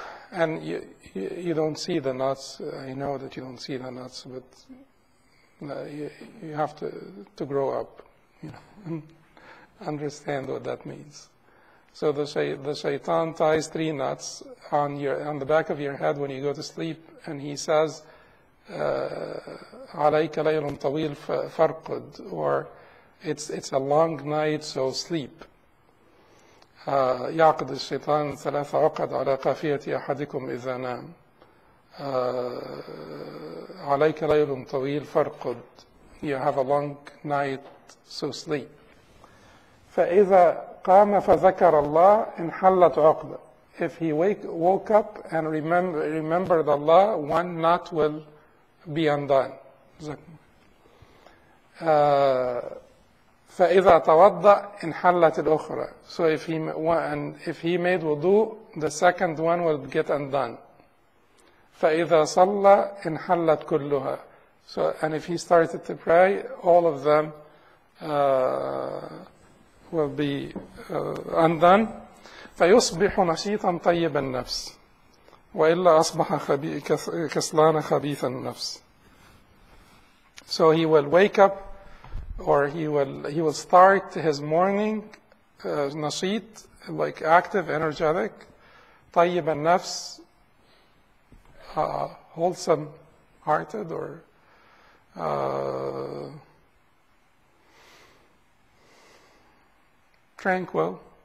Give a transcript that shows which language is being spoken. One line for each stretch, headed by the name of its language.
English: And you don't see the knots. I know that you don't see the knots, but you have to grow up, and understand what that means. So the Shaitan ties 3 knots on the back of your head when you go to sleep, and he says,
Arabic: عليك ليل طويل فارقد,
English: or it's a long night, so sleep.
Arabic: يعقد الشيطان 3 عقد على قافية أحدكم إذا نام. عليك ليل طويل فارقد.
English: You have a long night, so sleep.
Arabic: فإذا قام فذكر الله انحلت عقدة.
English: If he woke up and remembered Allah, 1 knot will be undone.
Arabic: فإذا توضأ انحلت الأخرى.
English: So if he made wudu, the second one will get undone.
Arabic: فإذا صلى انحلت كلها.
English: So, and if he started to pray, all of them will be undone.
Arabic: فيصبح نشيطا طيب النفس وإلا أصبح كسلان خبيث النفس.
English: So he will wake up, or he will start his morning نشيط, like active, energetic,
Arabic: طيب النفس,
English: wholesome hearted, or tranquil.